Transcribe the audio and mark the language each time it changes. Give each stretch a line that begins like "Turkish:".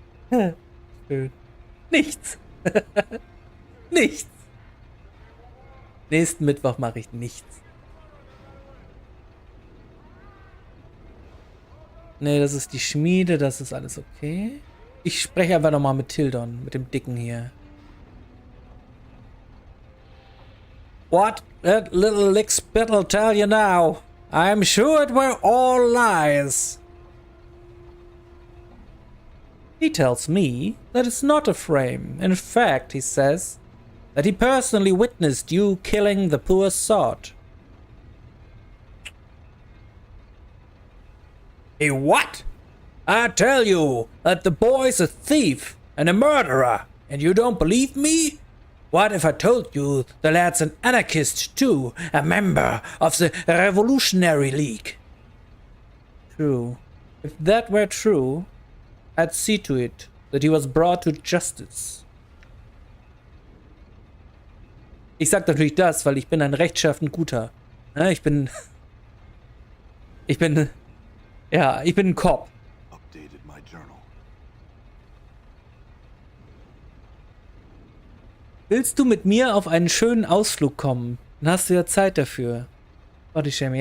German: Schön. Nichts. Nichts. Nächsten Mittwoch mache ich nichts. Nee, das ist die Schmiede, das ist alles okay. Ich spreche einfach nochmal mit Tildon, mit dem Dicken hier.
English: What that little lickspit'll tell you now? I'm sure it were all lies. He tells me that it's not a frame. In fact, he says that he personally witnessed you killing the poor sod. Hey, what? I tell you that the boy's a thief and a murderer, and you don't believe me? What if I told you the lad's an anarchist too, a member of the Revolutionary League? True. If that were true, I'd see to it that he was brought to justice.
German: Ich sag natürlich das, weil ich bin ein rechtschaffen Guter. Ich bin ein Cop.
English: Updated my journal.
German: Willst du mit mir auf einen schönen Ausflug kommen? Dann hast du ja Zeit dafür. Bodyshaming.